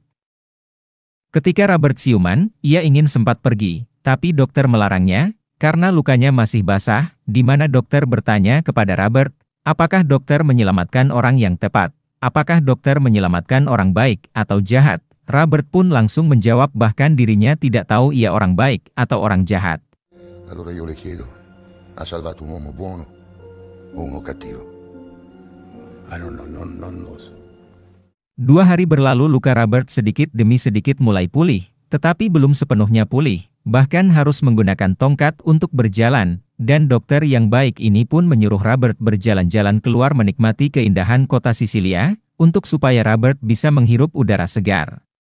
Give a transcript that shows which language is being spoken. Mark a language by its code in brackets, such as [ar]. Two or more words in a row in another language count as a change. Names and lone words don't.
[id] Ketika Robert siuman, ia ingin sempat pergi, tapi dokter melarangnya, karena lukanya masih basah, di mana dokter bertanya kepada Robert, apakah dokter menyelamatkan orang yang tepat? Apakah dokter menyelamatkan orang baik atau jahat? Robert pun langsung menjawab bahkan dirinya tidak tahu ia orang baik atau orang jahat. [it] Allora io le chiedo, ha salvato un uomo buono o uno cattivo? Non lo so. [id] 2 hari berlalu luka Robert sedikit demi sedikit mulai pulih, tetapi belum sepenuhnya pulih, bahkan harus menggunakan tongkat untuk berjalan, dan dokter yang baik ini pun menyuruh Robert berjalan-jalan keluar menikmati keindahan kota Sisilia, untuk supaya Robert bisa menghirup udara segar.